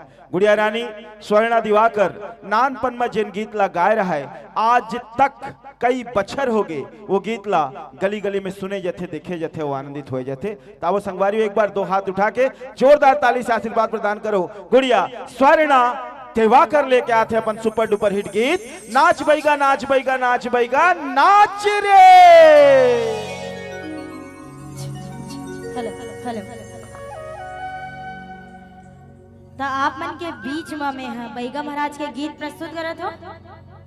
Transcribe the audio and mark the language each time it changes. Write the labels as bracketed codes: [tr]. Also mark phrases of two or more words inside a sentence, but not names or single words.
[hne] गुड़िया रानी स्वर्णा दिवाकर नानपन में जिन गीत ला गाय रहा है, आज तक कई बछर हो गए वो गीत ला गली गली में सुने जाते, देखे जाते, वो आनंदित हो जाते। तावो संगवारियों एक बार दो हाथ उठा के जोरदार ताली से आशीर्वाद प्रदान करो। गुड़िया स्वर्णा दिवाकर लेके आते अपन [en] super duper hit [hne] गीत नाच बैगा नाच बैगा नाच बैगा नाच रे। [en] hello hello [hne] तो आप मन के बीच में हाँ बैगा महाराज के गीत प्रस्तुत करत हो।